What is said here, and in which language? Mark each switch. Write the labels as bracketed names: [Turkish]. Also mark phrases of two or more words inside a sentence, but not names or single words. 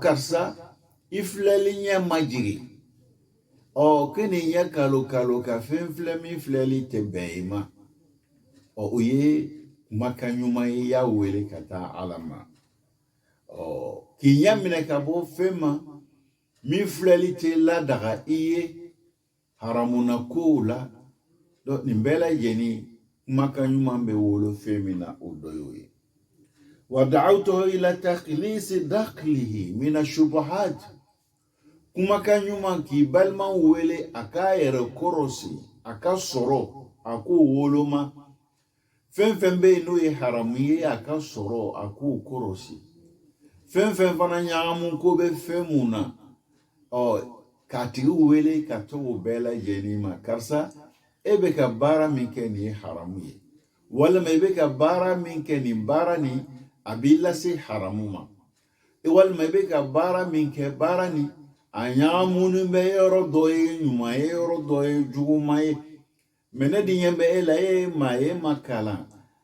[Bambara] karisa i filɛli ɲɛ ma jigi ko nin ɲɛ kalo ka fɛn filɛ min filɛli tɛ bɛn i ma o ye kumakan ɲuman ye y'a wele ka taa Ala ma k'i ɲɛ minɛ ka bɔ fɛn ma min filɛli tɛ ladaga i ye haramuna kow la nin bɛɛ lajɛlen kumakan ɲuman bɛ wolo fɛn min na o dɔ y'o ye [Arabic] ودعوته إلى تخليص داخله من الشبهات [Bambara] kumakan ɲuman k'i balima wele a k'a yɛrɛ kɔrɔsi a ka sɔrɔ a k'o woloma fɛn fɛn bɛ yen n'o ye haramu ye a ka sɔrɔ a k'o kɔrɔsi fɛn fɛn fana ɲagamu ko bɛ fɛn mun na k'a tigi wele ka to o bɛɛ lajɛlen ma karisa e bɛ ka baara min kɛ nin ye haramu ye walima i bɛ ka baara min kɛ nin baara nin a b'i lase haramu ma walima i bɛ ka baara min kɛ baara nin a ɲagamunen bɛ yɔrɔ dɔ ye ɲuman ye yɔrɔ dɔ ye juguman ye mɛ ne di ɲɛ bɛ e la e ma kalan